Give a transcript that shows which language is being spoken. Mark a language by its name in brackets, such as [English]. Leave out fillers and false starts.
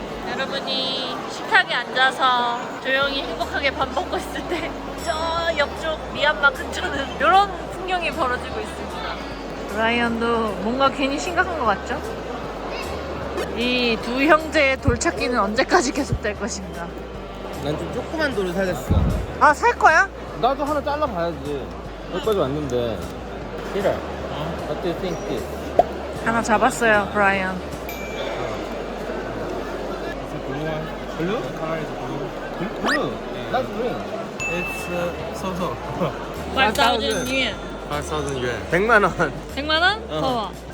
[Korean] 여러분이 식탁에 앉아서 조용히 행복하게 밥 먹고 있을 때 저 옆쪽 미얀마 근처는 이런 풍경이 벌어지고 있습니다. 브라이언도 뭔가 괜히 심각한 것 같죠? 이 두 형제의 돌찾기는 언제까지 계속될 것인가? 난 좀 조그만 돌을 사겠어. 아 살 거야? 나도 하나 잘라봐야지. 여기까지 왔는데. [English] Peter, what do you think this? [Korean] 하나 잡았어요 브라이언. [English] Blue? The color is blue. Blue? That's green. It's so-so. 5,000 yuan. 5,000 yuan. [Korean] 100만 원. 100만 원? 어. 봐봐.